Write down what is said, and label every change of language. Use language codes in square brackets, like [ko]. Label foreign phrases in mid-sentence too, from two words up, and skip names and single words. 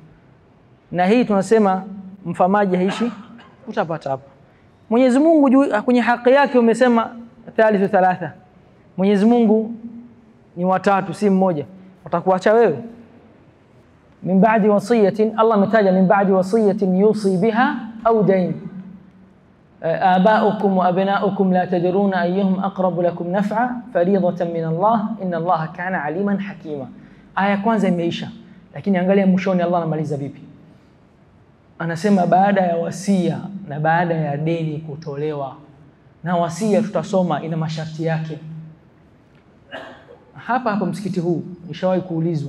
[sw] Na hii tunasema mfamaji haishi utapata hapa. Mwenyezi Mungu kwenye haki yake umesema thalithu 3. Mwenyezi Mungu ni watatu, si mmoja. Utakuacha wewe? [ar] من بعد وصية, Allah ametaja من بعد وصية يوصي بها أو دين. آباؤكم وأبناؤكم لا تدرون أيهم أقرب لكم نفعا فريضة من الله إن الله كان عليما حكيما. [sw] Aya kwanza imeisha, lakini angalia mwishoni Allah anamaliza vipi. Anasema baada ya wasia na baada ya deni kutolewa. Na wasia tutasoma ina masharti yake. Hapa msikiti huu nishawahi kuulizwa.